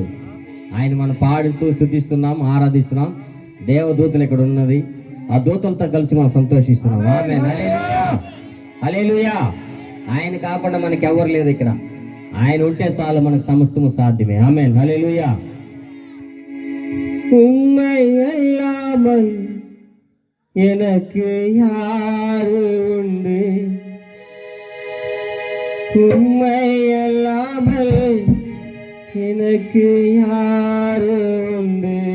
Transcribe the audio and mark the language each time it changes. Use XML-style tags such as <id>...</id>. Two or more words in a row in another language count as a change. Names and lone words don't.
<te>ఆయన మనం పాడుతూ స్తుతిస్తున్నాం, ఆరాధిస్తున్నాం. దేవదూతలు ఇక్కడ ఉన్నది, ఆ దూతలతో కలిసి మనం సంతోషిస్తున్నాం. ఆమేన్. హల్లెలూయా, హల్లెలూయా. ఆయన కాకుండా మనకి ఎవరు లేదు ఇక్కడ. ఆయన ఉంటే చాలు, మనకు సమస్తము సాధ్యమే. ఆమేన్. హల్లెలూయా.</te> <ta>உம்மை அல்லாமல் எனக்கு யாரு உண்டு, உம்மை அல்லாமல் எனக்கு யாரு உண்டு,</ta>